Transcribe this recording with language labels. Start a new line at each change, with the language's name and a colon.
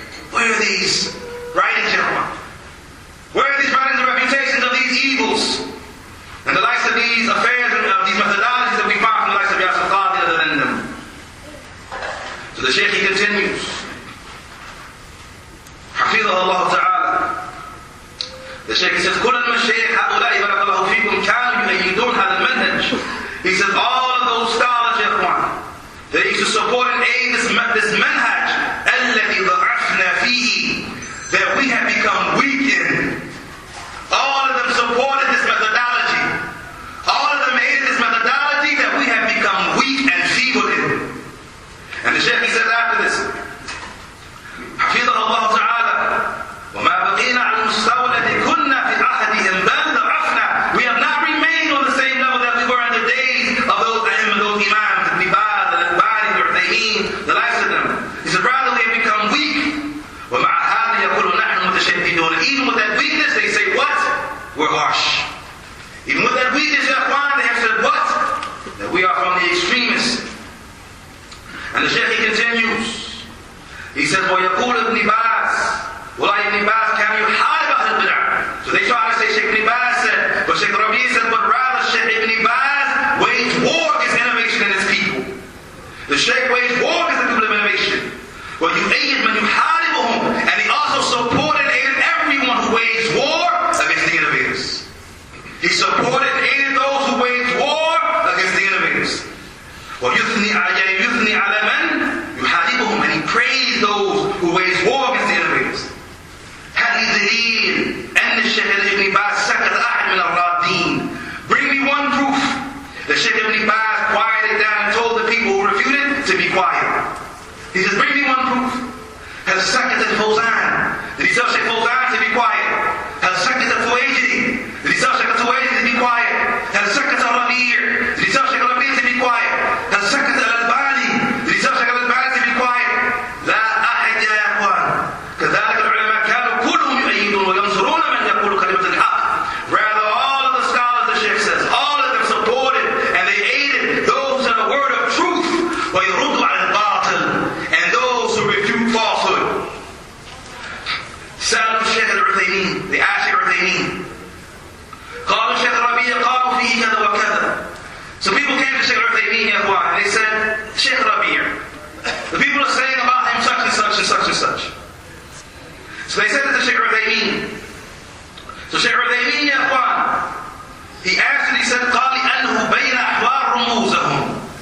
English: Where are these writings ya Ikhwan? Where are these writings and reputations of these evils? And the likes of these affairs and of these methodologies that we find from the likes of Yasir Qadhi other than them. So the Shaykh, he continues. Hafidhahullah ta'ala. The Shaykh says,
Arabic: كل المشايخ هؤلاء بارك الله فيكم كانوا يؤيدون هذا المنهج.
English: He says, all of those scholars, ya Ikhwan, they used to support and aid this manhaj
Arabic: الذي ضعفنا فيه,
English: that we have become weak in. All of them supported this methodology. All of them aided this methodology that we have become weak and feeble in. And the Shaykh, he says after this,
Arabic: حفظه الله تعالى, وما بقينا على المستوى الذي كنا في عهدهم بل ضعفنا.
English: We have not remained on the same level that we were in the days of those imams, Ibn Baz, Al-Albani, Al-Uthaymeen, the likes of them. He said, rather we have become weak.
Arabic: ومع هذا يقول نحن متشددون.
English: Even with that weakness, they say what? We're harsh. Even with that weakness, ya Ikhwan, they have said what? That we are from the extremists. And the Shaykh, he continues. He says,
Arabic: ويقول ابن باز, والله Ibn Baz كان يحارب أهل البدع.
English: So they try to say Sheikh Ibn Baz said, but Sheikh Rabi' said, but rather Sheikh Ibn Baz waged war against innovation in his people. The Shaykh waged war against the people of innovation.
Arabic: ويؤيد من يحاربهم,
English: and he also supported and aided everyone who waged war against the innovators. He supported and aided those who waged war against the innovators.
Arabic: ويثني على من يحاربهم,
English: and he praised those who waged war against the innovators.
Arabic: هذه دليل أن الشيخ ابن باز سكت أحد من الرادين.
English: Bring me one proof. The Sheikh Ibn Baz quieted down and told the people who refuted to be quiet. He says, bring me one proof.
Arabic: هل سكت الفوزان?
English: Did he tell Sheikh Fawzan to be quiet?
Arabic: هل سكت الفويجري?
English: Did he tell Sheikh Al-Fuwaijri to be quiet?
Arabic: هل سكت الربيع?
English: Did he tell Sheikh Al-Rabi' to be quiet?
Arabic: هل سكت الألباني?
English: Did he tell Sheikh Al-Albani to be quiet?
Arabic: لا أحد يا إخوان. كذلك العلماء كانوا كلهم يؤيدون وينصرون من يقول كلمة الحق.
English: Rather, all of the scholars, the Sheikh says, all of them supported and they aided those who said the word of truth.
Arabic: ويردوا على الباطل,
English: and those who refute falsehood.
Arabic: سألوا الشيخ العثيمين,
English: the Ashik Uthaymin.
Arabic: قالوا الشيخ Rabi' قالوا فيه كذا وكذا.
English: So people came to Sheikh Uthaymin, ya Ikhwan, and they said, Sheikh Rabi', the people are saying about him such and such and such and such. So they said it to Sheikh Uthaymin. So Sheikh Uthaymin, ya Ikhwan, he answered, he said,
Arabic: قال لأنه بين أحوال رموزهم.